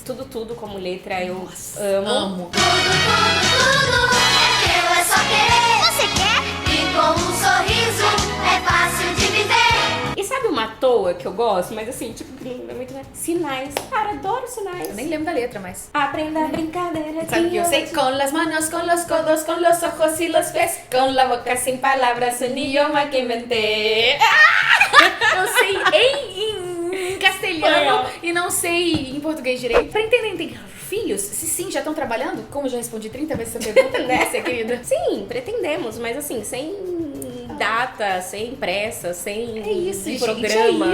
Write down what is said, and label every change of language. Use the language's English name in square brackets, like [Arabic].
[Portuguese] Tudo como letra eu amo. Amo. Tudo é teu, é só querer. Você quer? E com um sorriso é fácil de viver. E sabe uma toa que eu gosto? Mas assim, tipo, é muito... Sinais. Cara, adoro Sinais. Eu nem lembro da letra, mas... Aprenda a brincadeira. Sabe o que eu sei? [Spanish] Com las manos, con los codos, con los ojos y los pies, con la boca sin palabras, un idioma que inventé. [Portuguese] Eu sei em castelhano e não sei em português direito. Pra entender, tem filhos? Se sim, já estão trabalhando? Como eu já respondi 30 vezes essa pergunta, né, querida? Sim, pretendemos, mas assim, sem data, sem pressa, sem programa.